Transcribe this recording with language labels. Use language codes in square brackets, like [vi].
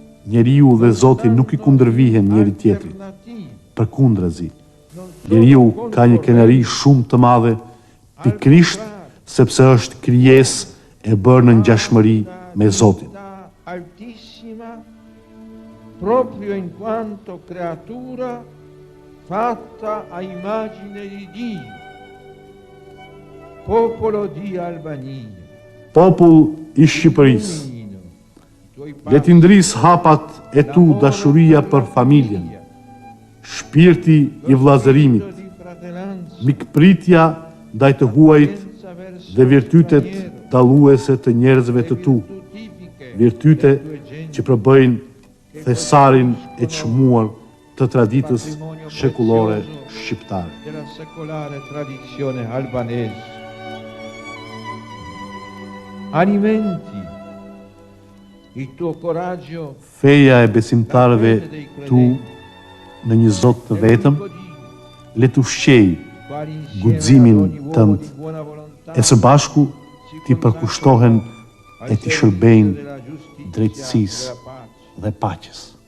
[sq] njeriu dhe Zoti nuk i kundërvihen njëri tjetrit. Përkundrazi, njeriu ka një kënaqësi shumë të madhe, pikërisht sepse është krijesë e bërë në ngjashmëri me Zotin. [it] Altissima proprio in quanto creatura fatta a immagine di Dio, popolo di Albania. [sq] Popull i Shqipërisë, le t'i ndris hapat e tu dashuria për familjen, shpirti i vllazërimit, mikpritja ndaj të huajt dhe virtytet dalluese të njerëzve të tu, virtyte që përbëjnë thesarin e çmuar të traditës shekullore shqiptare. [it] Della secolare tradizione albanese. Alimenti il tuo coraggio. [sq] Feja e besimtarëve tu në një Zot të vetëm, le të ushqej guximin tënd, e së bashku ti përkushtohen e ti shërbejnë drejtësisë dhe paqes.